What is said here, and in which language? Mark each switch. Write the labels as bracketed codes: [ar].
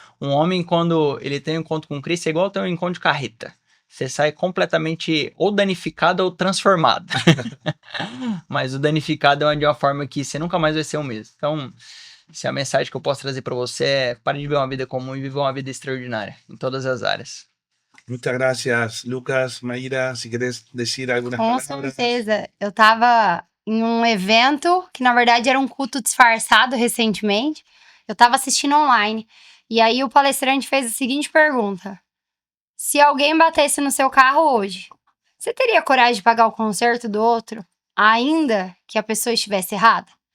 [pt] Um homem, quando ele tem um encontro com Cristo, é igual ter um encontro de carreta. Você sai completamente ou danificado ou transformado. Mas o danificado é de uma forma que você nunca mais vai ser o mesmo. Então, se a mensagem que eu posso trazer para você é pare de viver uma vida comum e viver uma vida extraordinária, em todas as áreas. [es] Muchas gracias, Lucas, Mayra, si querés decir algunas [pt] Com [es] palabras. [pt] certeza. Eu tava em um evento, que na verdade era um culto disfarçado recentemente. Eu tava assistindo online. E aí o palestrante fez a seguinte pergunta. Se alguém batesse no seu carro hoje, você teria coragem de pagar o conserto do outro, ainda que a pessoa estivesse errada?